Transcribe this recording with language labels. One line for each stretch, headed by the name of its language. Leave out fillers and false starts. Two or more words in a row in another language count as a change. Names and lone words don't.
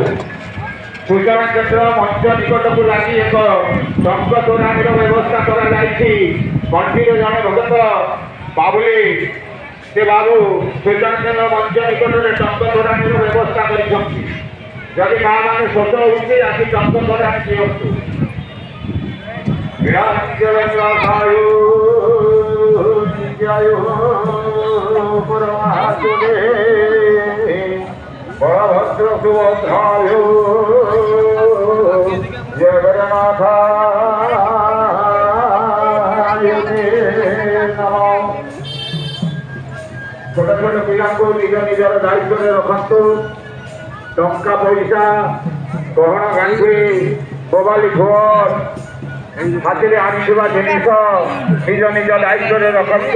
Odia: ସୂଚନା କେନ୍ଦ୍ର ମଞ୍ଚ ନିକଟକୁ ଲାଗି ଏକ ଟଙ୍କ ତୋରାଣିର ବ୍ୟବସ୍ଥା କରାଯାଇଛି। କଣ୍ଠିରେ ଜଣେ ଭଗତ ବାବୁଲି ସେ ବାବୁ ସୂଚନା କେନ୍ଦ୍ର ମଞ୍ଚ ନିକଟରେ ଟଙ୍କ ତୋରାଣିର ବ୍ୟବସ୍ଥା କରିଛନ୍ତି। ଯଦି ମା' ମାନେ ଶୋଷ ହେଉଛି ଆସି ଟଙ୍କ ତୋରାଣି ଦିଅନ୍ତୁ। বলভদ্র সুভদ্রায় জগন্নাথ ଛୋଟ ଛୋଟ ପିଲାଙ୍କୁ ନିଜ ନିଜର ଦାୟିତ୍ୱରେ ରଖନ୍ତୁ। ଟଙ୍କା ପଇସା ଗହଣା ଗାଣ୍ଠି ମୋବାଇଲ ଫୋନ ହାତରେ ଆଣିଥିବା ଜିନିଷ ନିଜ ନିଜ ଦାୟିତ୍ୱରେ ରଖନ୍ତୁ।